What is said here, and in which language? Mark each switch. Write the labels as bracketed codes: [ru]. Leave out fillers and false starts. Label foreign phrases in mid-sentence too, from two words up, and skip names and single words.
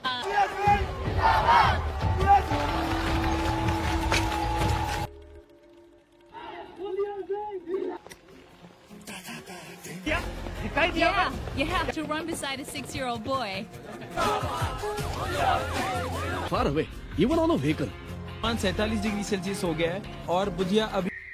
[en] Yeah, you have to run beside a 6-year-old boy. Far away, even on a vehicle. [hi] 47 [en] degree Celsius [hi] हो गया है और बुधिया अभी